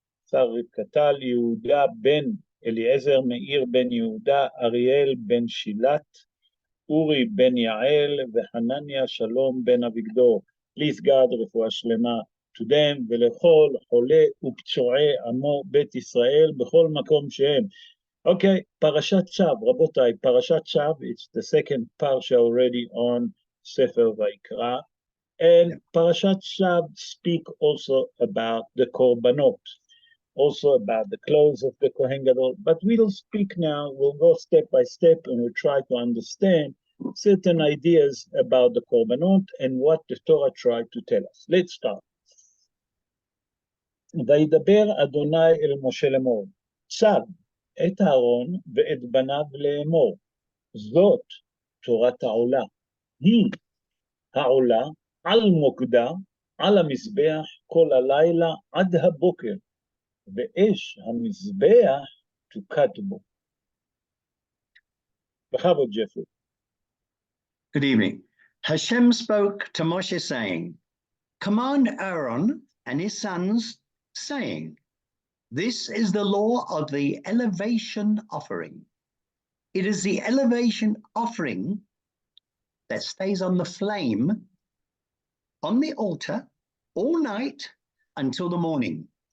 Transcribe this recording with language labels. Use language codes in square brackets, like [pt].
[he] שר רבקתל, יהודה בן אליעזר, מאיר בן יהודה, אריאל בן שילת, אורי בן יעל, וחנניה שלום בן אביגדור. [en] Please God, [he] רפואה שלמה [en] to them, [he] ולכל חולה ופצועי עמו בית ישראל בכל מקום שהם. [en] Okay, פרשת צו, רבותיי, פרשת צו, it's the second parsha already on ספר ויקרא, and פרשת צו speak also about the korbanot, also about the clothes of the Kohen Gadol, but we'll speak now, we'll go step by step, and we'll try to understand certain ideas about the Korbanot and what the Torah tried to tell us. Let's start. [he] וידבר אדוני אל משה לאמור, צו את אהרון ואת בניו לאמור, זאת תורת העולה, היא העולה על מוקדה, על המזבח כל הלילה עד הבוקר, ואש המזבח תוקד בו. בכבוד, ג'פרי. [en] Good evening. Hashem spoke to Moshe saying, command Aaron and his sons, saying, this is the law of the elevation offering. It is the elevation offering that stays on the flame on the altar all night until the morning.